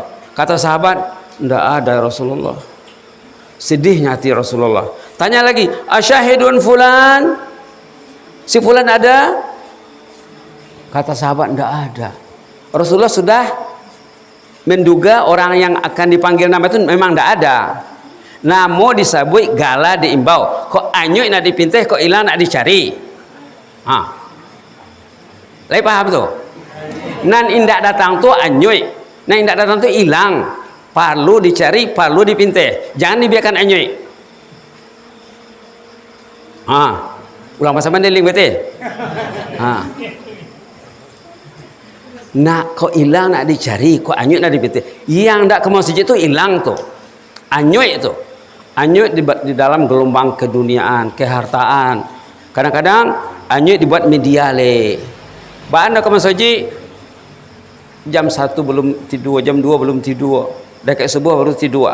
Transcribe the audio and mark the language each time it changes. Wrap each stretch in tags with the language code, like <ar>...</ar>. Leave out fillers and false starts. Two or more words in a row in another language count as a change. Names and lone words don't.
<id>Kata sahabat, tidak ada</id> <ar>يا رسول الله.</ar> <id>Sedihnya hati Rasulullah. Tanya lagi,</id> <ar>أشاهد فلان,</ar> <id>si fulan ada? Kata sahabat, tidak ada. Rasulullah sudah menduga orang yang akan dipanggil nama itu memang tidak ada.</id> <min>Namo disabui gala diimbau, kok anyuk nak dipinteh, kok ilang nak dicari.</min> <id>Lagi paham tuh?</id> <min>Nan indak datang tuh anyuk, nan indak datang tuh hilang, perlu dicari, perlu dipinteh, jangan dibiarkan anyuk.</min> <id>Ulang bahasa Mandeling berarti.</id> <min>Nak kok hilang nak dicari, kok anyut nak dipinteh.</min> <id>Yang ndak ke masjid itu hilang tuh, anyut itu. Anyut di dalam gelombang keduniaan, kehartaan. Kadang-kadang anyut dibuat media le. Anda ke masjid jam 1 belum tidur, jam 2 belum tidur, dekat subuh baru tidur.</id>